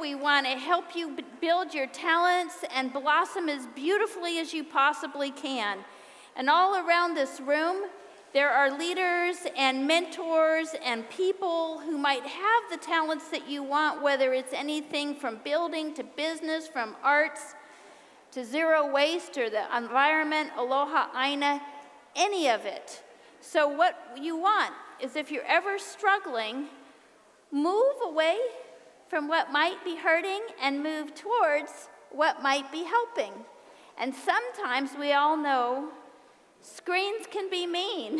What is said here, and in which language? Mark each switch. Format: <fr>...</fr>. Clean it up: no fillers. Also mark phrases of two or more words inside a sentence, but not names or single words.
<en>We want to help you build your talents and blossom as beautifully as you possibly can. And all around this room, There are leaders and mentors and people who might have the talents that you want, whether it's anything from building to business, from arts to zero waste or the environment,</en> <haw>aloha aina,</haw> <en>any of it. So what you want is, if you're ever struggling, move away from what might be hurting and move towards what might be helping. And sometimes we all know screens can be mean.</en>